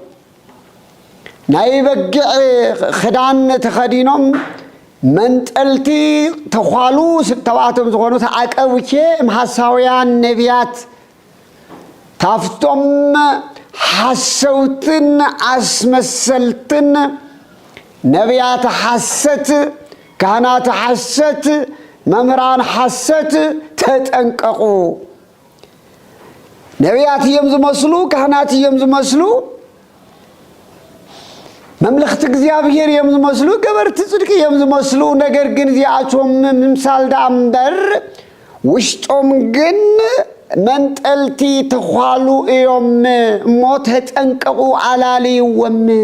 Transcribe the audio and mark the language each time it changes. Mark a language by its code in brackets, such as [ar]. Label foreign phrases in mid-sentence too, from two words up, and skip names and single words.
[ti] ናይ በግዕ ክዳን ተኸዲኖም መንጠልቲ ተኳሉ ተባዕቶም ዝኾኑ ተዓቀብቼ እምሃሳውያን ነቢያት ካፍቶም ሓሰውትን አስመሰልትን ነቢያት ሐሰት ካህናት ሐሰት መምህራን ሐሰት ተጠንቀቁ ነቢያት እዮም ዝመስሉ ካህናት እዮም ዝመስሉ መምለኽቲ እግዚአብሔር እዮም ዝመስሉ ገበርቲ ጽድቂ እዮም ዝመስሉ ነገር ግን እዚኣቶም ምምሳል ዳእምበር ውሽጦም ግን መንጠልቲ ተኳሉ እዮም እሞ ተጠንቀቁ አላልይዎም